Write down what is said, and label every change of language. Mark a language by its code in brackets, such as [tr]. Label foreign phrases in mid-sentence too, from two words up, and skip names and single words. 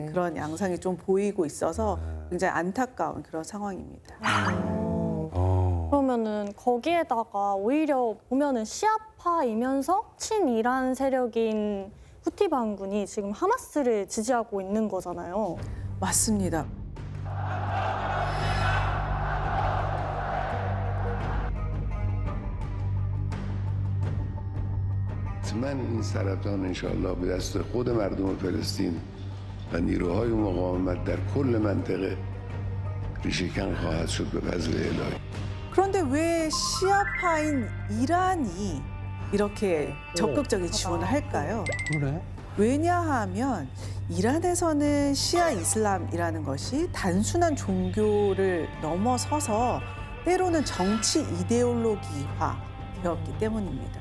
[ko] 그런 양상이 좀 보이고 있어서 굉장히 안타까운 그런 상황입니다. 그러면은 거기에다가 오히려 보면은 시아파이면서 친이란 세력인 후티 반군이 지금 하마스를 지지하고 있는 거잖아요. 맞습니다. [fa] من این سرطان [ar] انشاءالله [fa] به دست خود مردم فلسطین و نیروهای مقاومت در کل منطقه ریشه‌کن خواهد شد به فضل الهی. [ko] 그런데 왜 시아파인 이란이 이렇게 적극적인 지원을 할까요? 그러네. 왜냐하면 이란에서는 시아 이슬람이라는 것이 단순한 종교를 넘어서서 때로는 정치 이데올로기화 되었기 때문입니다.